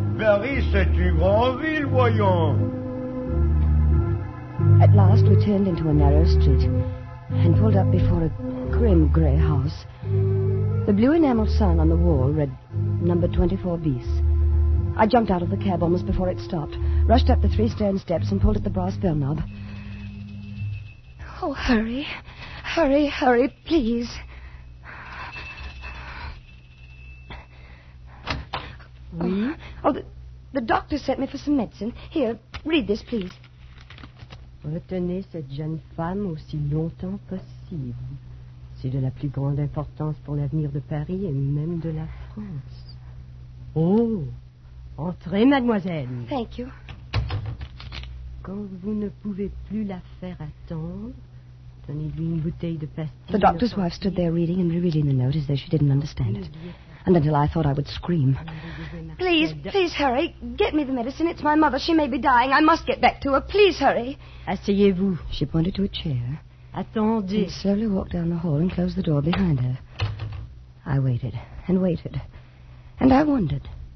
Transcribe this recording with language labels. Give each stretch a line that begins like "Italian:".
French: Paris, c'est une grande ville, voyons.
English: At last, we turned into a narrow street and pulled up before a grim gray house. The blue enamel sign on the wall read number 24 bis. I jumped out of the cab almost before it stopped, rushed up the three stone steps and pulled at the brass bell knob. Oh, hurry. Hurry, hurry, please.
French: Oui?
English: Oh, the doctor sent me for some medicine. Here, read this, please.
French: Retenez cette jeune femme aussi longtemps possible. C'est de la plus grande importance pour l'avenir de Paris et même de la France. Oh, entrez, mademoiselle.
English: Thank you.
French: Quand vous ne pouvez plus la faire attendre, donnez-lui une bouteille de pastilles.
English: The doctor's wife stood there reading and rereading the note as though she didn't understand it. And until I thought I would scream. Please, please hurry. Get me the medicine. It's my mother. She may be dying. I must get back to her. Please hurry.
French: Asseyez-vous.
English: She pointed to a chair.
French: Attendez.
English: She slowly walked down the hall and closed the door behind her. I waited and waited. And I wondered.